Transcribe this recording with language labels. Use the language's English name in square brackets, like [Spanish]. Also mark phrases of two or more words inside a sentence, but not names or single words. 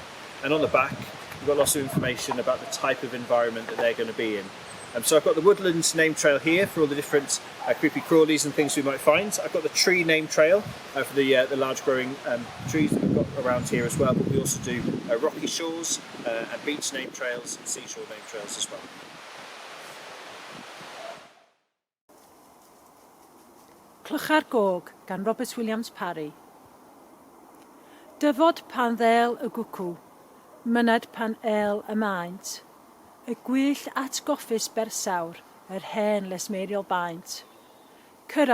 [English] And on the back, we've got lots of information about the type of environment that they're going to be in. So I've got the woodland name trail here for all the different creepy crawlies and things we might find. I've got the tree name trail for the large growing trees that we've got around here as well, but we also do rocky shores and beach name trails and seashore name trails as well. [Welsh] Clycha'r Gog gan Robert Williams Parry. Dyfod pan ddel y gwcw, myned pan el y maint, y gwyll atgoffus bersawr, yr hen lesmeriol baint.